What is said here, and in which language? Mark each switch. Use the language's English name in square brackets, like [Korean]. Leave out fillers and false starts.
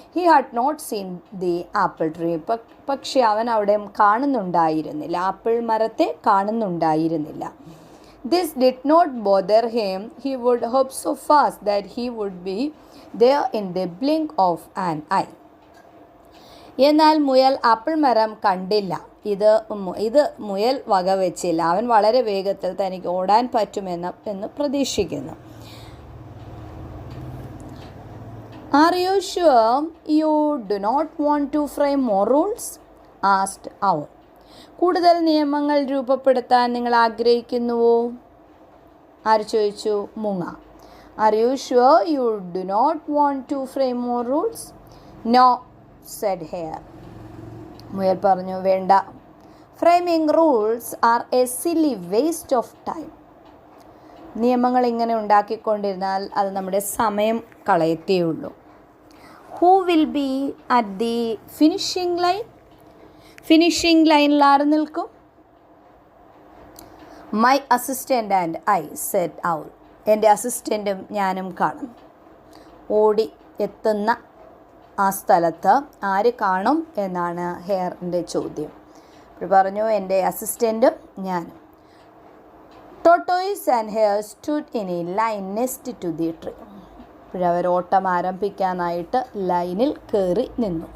[English] He had not seen the apple tree. [Malayalam] പക്ഷെ അവൻ അവിടെ കാണുന്നുണ്ടായിരുന്നില്ല, ആപ്പിൾ മരത്തെ കാണുന്നുണ്ടായിരുന്നില്ല. [English] This did not bother him. He would hope so fast that he would be there in the blink of an eye. [Malayalam] എന്നാൽ മുയൽ apple മരം കണ്ടില്ല. ഇത് മുയൽ വകവെച്ചില്ല. അവൻ വളരെ വേഗത്തിൽ തനിക്ക് ഓടാൻ പറ്റുമെന്ന് പ്രതീക്ഷിക്കുന്നു. [English] Are you sure you do not want to frame more rules? asked Owl. [Malayalam] കൂടുതൽ നിയമങ്ങൾ രൂപപ്പെടുത്താൻ നിങ്ങൾ ആഗ്രഹിക്കുന്നുവോ? ആര് ചോദിച്ചു? മൂങ്ങ. [English] Are you sure you do not want to frame more rules? No, said Hare. [Malayalam] മുയൽ പറഞ്ഞു, വേണ്ട. [English] Framing rules are a silly waste of time. [Malayalam] നിയമങ്ങൾ ഇങ്ങനെ ഉണ്ടാക്കിക്കൊണ്ടിരുന്നാൽ അത് നമ്മുടെ സമയം കളയത്തേയുള്ളൂ. [English] Who will be at the finishing line? [Malayalam] Finishing ലൈനിൽ ആര് നിൽക്കും? [English] My assistant and I, said Owl. [Malayalam] എൻ്റെ അസിസ്റ്റൻറ്റും ഞാനും കാണും. ഓടി എത്തുന്ന ആ സ്ഥലത്ത് ആര് കാണും എന്നാണ് ഹെയറിൻ്റെ ചോദ്യം. അപ്പോൾ പറഞ്ഞു, എൻ്റെ അസിസ്റ്റൻറ്റും ഞാനും. [English] Tortoise and hare stood in a line next to the tree. [Malayalam] അപ്പോഴവർ ഓട്ടം ആരംഭിക്കാനായിട്ട് ലൈനിൽ കയറി നിന്നു.